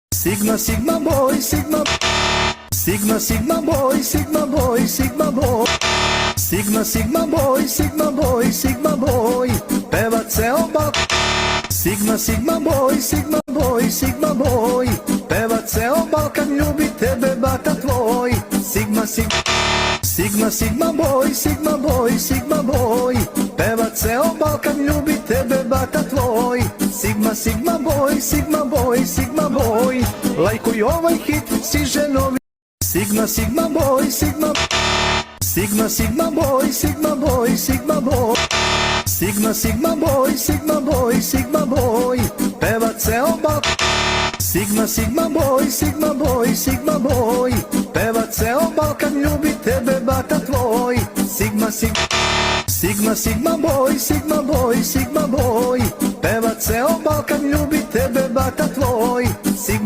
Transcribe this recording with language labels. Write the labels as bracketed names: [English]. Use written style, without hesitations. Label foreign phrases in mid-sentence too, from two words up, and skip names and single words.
[English] Sigma, sigma boy, sigma. Sigma, sigma boy, sigma boy, sigma boy. Sigma, sigma boy, sigma boy, sigma boy. [Serbian] Peva ceo Balkan. [English] Sigma, sigma boy, sigma boy, sigma boy. [Serbian] Peva ceo Balkan, ljubi tebe bata tvoj. [English] Sigma, sigma. Sigma, sigma boy, sigma boy, sigma boy. [Serbian] Peva ceo Balkan, ljubi tebe bata tvoj. [English] Sigma, sigma boy, sigma boy, sigma boy. [Serbian] Lajkuj ovaj hit, si ženovi. [English] Sigma, sigma boy, sigma. Sigma, sigma boy, sigma boy, sigma boy. Sigma, sigma boy, sigma boy, sigma boy. [Serbian] Peva ceo Balkan. [English] Sigma, sigma boy, sigma boy, sigma boy. [Serbian] Peva ceo Balkan, ljubi tebe bata tvoj. [English] Sigma, sigma. Sigma, sigma boy, sigma boy, sigma boy. [Serbian] Peva ceo Balkan, ljubi tebe bata tvoj.